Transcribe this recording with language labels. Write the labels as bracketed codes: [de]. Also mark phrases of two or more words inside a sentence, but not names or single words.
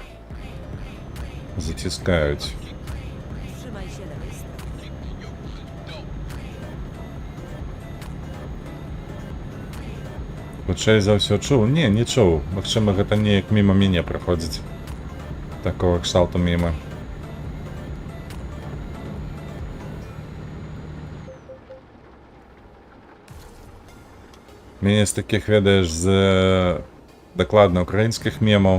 [uk] Затискають. [pl] Trzymaj się lewej strony. [uk] Хоча за все чув? Ні, не чув. [be] Максимум гэта неяк мимо мяне проходить. Такого кшталту мимо. Мяне з таких, ведаеш, з дакладна украінскіх мемаў.